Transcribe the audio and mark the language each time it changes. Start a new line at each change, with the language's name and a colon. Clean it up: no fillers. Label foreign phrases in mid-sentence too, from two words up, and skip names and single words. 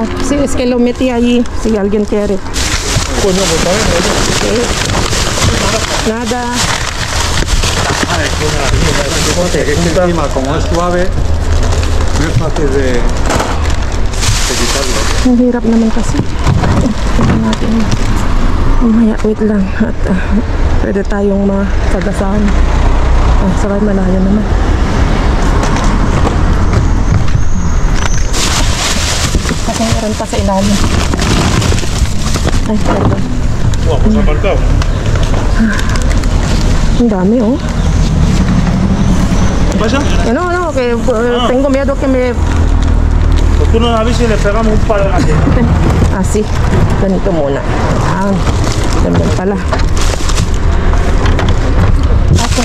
Spanish: Sí, es que lo metí allí, si alguien quiere. Coño, pues a ver, Nada. Este clima, como es suave, no es fácil de quitarlo.
Filipino: Ang hirap naman kasi. Tingnan natin. Mamaya, wait lang. At pwede tayong makagasahan. Sabay malayo naman. Kasi meron pa sa ilalim.
Spanish: Ay, pardon. Buah, pues aparcado.
Filipino: Ang dami, oh.
Spanish: ¿Qué pasa? No, que tengo miedo que me Pues tú no nos avisas y le pegamos un par de galletas. Así.
Filipino: Ganito muna. Ayan. Ganyan pala. Okay.